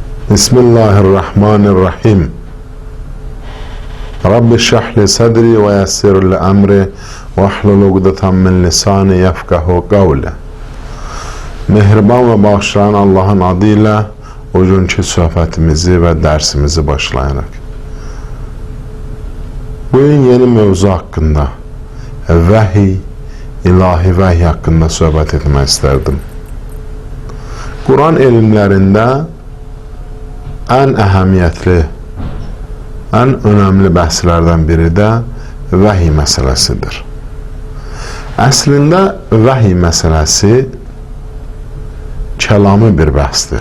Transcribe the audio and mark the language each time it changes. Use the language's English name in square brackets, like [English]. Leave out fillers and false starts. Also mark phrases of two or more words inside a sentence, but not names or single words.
[Arabic] Bismillahirrahmanirrahim. رب اشرح لي صدري ويسر لي أمري واحلل عقدة من لساني يفقهوا قولي. [Azerbaijani] Mehriban ve bağışlayan Allah'ın adıyla bugünkü söhbətimizi ve dersimizi başlayarıq. Bugün yeni mevzu hakkında, vahiy, ilahi vahiy hakkında söhbət etmək istərdim. Kur'an elmlərində en əhəmiyyətli, en önemli bəhslərdən biri də vahiy məsələsidir. Əslində vahiy məsələsi kəlami bir bəhsdir.